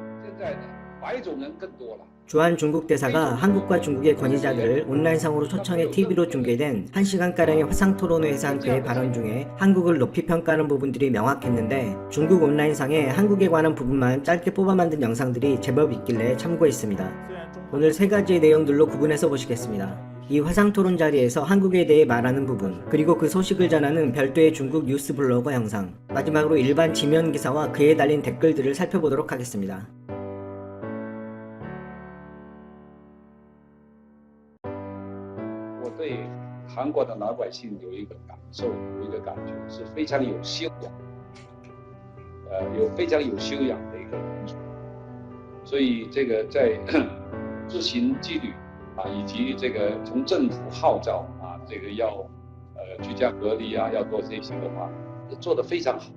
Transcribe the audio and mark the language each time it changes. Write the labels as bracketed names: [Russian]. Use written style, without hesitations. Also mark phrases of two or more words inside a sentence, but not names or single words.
[Korean] 주한 중국 대사가 한국과 중국의 권위자들을 온라인상으로 초청해 TV로 중계된 1시간가량의 화상토론회에서 한 그의 발언 중에 한국을 높이 평가하는 부분들이 명확했는데 중국 온라인상에 한국에 관한 부분만 짧게 뽑아 만든 영상들이 제법 있길래 참고했습니다. 오늘 3가지의 내용들로 구분해서 보시겠습니다. 이 화상토론 자리에서 한국에 대해 말하는 부분, 그리고 그 소식을 전하는 별도의 중국 뉴스 블로거 영상, 마지막으로 일반 지면 기사와 그에 달린 댓글들을 살펴보도록 하겠습니다. [Chinese] 我对韩国的老百姓有一个感受，有一个感觉是非常有修养，非常有修养的一个民族。所以这个在执行纪律啊，以及这个从政府号召啊，这个要居家隔离啊，要做这些的话，做得非常好。